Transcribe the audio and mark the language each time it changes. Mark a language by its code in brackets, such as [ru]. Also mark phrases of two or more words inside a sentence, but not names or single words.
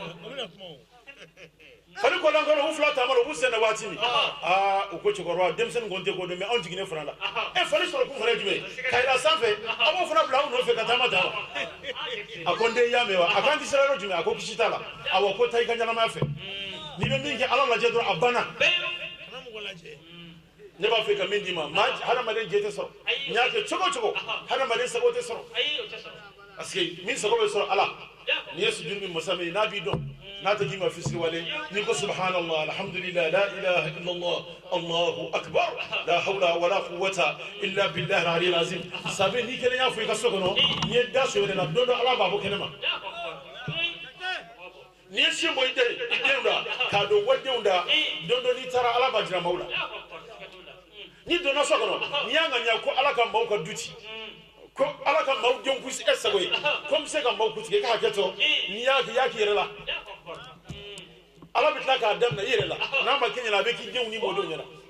[bm] fali kɔlankolon u fila taama la u b'u sɛnɛ waati min u ko cɛkɔrɔba denmisɛnnin kɔni tɛ ko dɔn mɛ anw jiginnen fana la fali sɔrɔ kun fana ye jumɛn ye ka yɛlɛ sanfɛ a b'o fana bila aw nɔfɛ ka taama ta wa a ko n den i y'a mɛn wa a k'an ti sira yɔrɔ jumɛn a ko kisi t'a la awɔ ko taa i ka ɲɛnamaya fɛ n'i bɛ min kɛ ala lajɛ dɔrɔn a banna ne b'a fɛ ka min d'i ma hadamaden jɛ tɛ sɔrɔ n y'a kɛ cogo o cogo hadamaden sago tɛ sɔrɔ [fr] parce que [bm] min sago bɛ sɔrɔ ala n'i ye sujudi min masa min n'a b'i dɔn n'a tɛ k'i ma fisiri wale n'i ko [ar] سبحان الله الحمد لله لا إله إلا الله الله أكبر لا حول ولا قوة إلا بالله العلي العظيم [bm] sabe n'i kelen y'a fɔ i ka so kɔnɔ n'i ye da so yɛrɛ la don dɔ ala b'a bɔ kɛnɛ ma n'i ye sin bɔ i denw da k'a don walidenw da don dɔ n'i taara ala b'a jira maaw la n'i donna so kɔnɔ n'i y'a ŋaniya ko ala ka maaw ka du ci ko ala ka maaw denw k'u e sago ye ko n bɛ se ka maaw kuntigi i ka hakɛ to n'i y'a kɛ i y'a k'i yɛrɛ la ala bɛ tila k'a daminɛ i yɛrɛ la n'a ma kɛ ɲɛna a bɛ k'i denw ni mɔdenw ɲɛna